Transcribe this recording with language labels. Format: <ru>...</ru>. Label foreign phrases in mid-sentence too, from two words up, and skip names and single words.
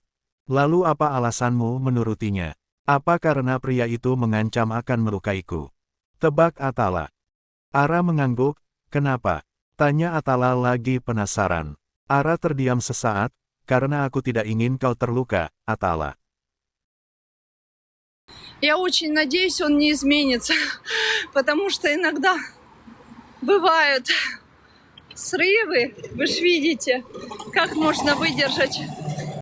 <id>Lalu apa alasanmu menurutinya? Apa karena pria itu mengancam akan melukaiku? Tebak Atala. Ara mengangguk, kenapa? Tanya Atala lagi penasaran. Ara terdiam sesaat, karena aku tidak ingin kau terluka, Atala.</id> <ru>Я очень надеюсь, он не изменится, потому что иногда бывают срывы, вы ж видите, как можно выдержать</ru>